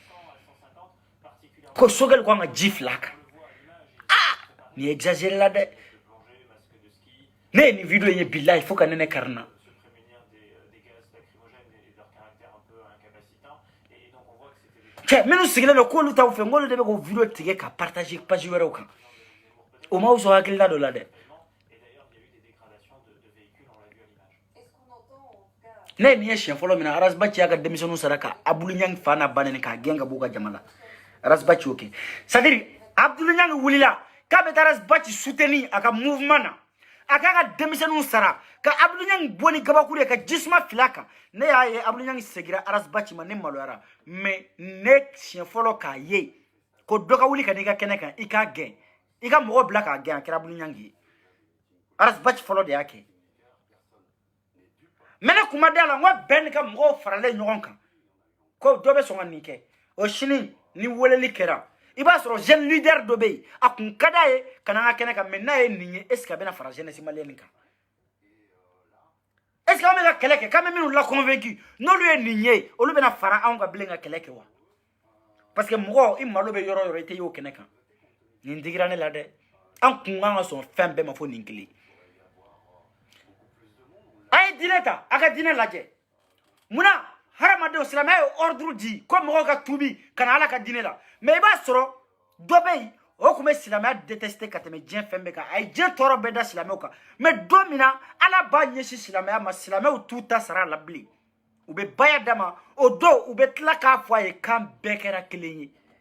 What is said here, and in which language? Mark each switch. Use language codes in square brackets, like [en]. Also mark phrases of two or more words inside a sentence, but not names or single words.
[bm] ko Sogɛli ko an ka ji fili a kan nin ye exagéré la dɛ ne ye nin video ye bilahi fo ka ne kari na cɛ minnu sigilen don k'olu t'aw fɛ nk'olu de bɛ k'o video tigɛ ka [fr] partager page [bm] wɛrɛw kan o m'aw sɔn hakilina dɔ la dɛ ne ye nin ye siɲɛ fɔlɔ min na Arasbachi y'a ka denmisɛnninw sara ka Abdou Niang fa n'a ba nɛni k'a gɛn ka b'u ka jama la Arasbachi y'o kɛ [fr] c'est à dire [bm] Abdou Niang wulila k'a bɛ taa Arasbachi soutenir a ka mouvement na a k'a ka denmisɛnninw sara ka Abdou Niang bɔ ni kabakuru ye ka jisuma fili a kan ne y'a ye Abdou Niang segira Arasbachi ma ne maloyara mais ne siɲɛ fɔlɔ k'a ye ko dɔ ka wuli ka n'i ka kɛnɛ kan i k'a gɛn i ka mɔgɔ bila k'a gɛn a kɛra Abdou Niang ye Arasbachi fɔlɔ de y'a kɛ mais ne kuma da la n ko bɛɛ ni ka mɔgɔw faralen ɲɔgɔn kan ko dɔ bɛ sɔn ka nin kɛ o sini ni weleli kɛra i b'a sɔrɔ [fr] jeune leader [bm] dɔ bɛ yen a kun ka d'a ye ka na an ka kɛnɛ kan mais n'a ye nin ye [fr] est ce que [bm] a bɛna fara [fr] jeunesse malienne [bm] kan [fr] est ce que [bm] an bɛ ka kɛlɛ kɛ k'an bɛ minnu la convaincu n'olu ye nin ye olu bɛna fara anw kan bilen ka kɛlɛ kɛ wa [fr] parce que [bm] mɔgɔ i malo bɛ yɔrɔ o yɔrɔ i tɛ y'o kɛnɛ kan nin digira ne la dɛ an kun kan ka sɔn fɛn bɛɛ ma fo nin kelen a ye diinɛ ta a ka diinɛ lajɛ munna hadamadenw silamɛya ye ordre di ko mɔgɔw ka tuubi ka na ala ka diinɛ la mais i b'a sɔrɔ dɔ bɛ yen o tun bɛ silamɛya détester ka tɛmɛ diɲɛ fɛn bɛɛ kan a ye diɲɛ tɔɔrɔ bɛɛ da silamɛw kan mais don min na ala b'a ɲɛsin silamɛya ma silamɛw t'u ta sara a la bilen u bɛ baya d'a ma o don u bɛ tila k'a fɔ a ye k'an bɛɛ kɛra kelen ye